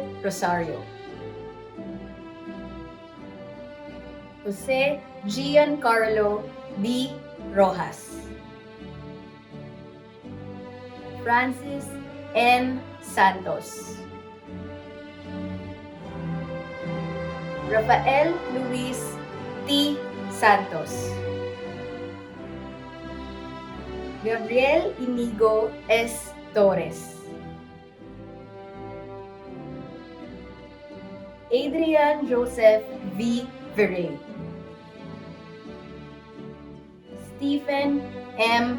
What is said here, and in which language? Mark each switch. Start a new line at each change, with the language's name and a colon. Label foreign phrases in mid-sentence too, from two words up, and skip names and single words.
Filipino: Rosario, Jose Giancarlo B. Rojas, Francis N. Santos, Rafael Luis T. Santos, Gabriel Inigo S. Torres, Adrian Joseph V. Viray, Stephen M.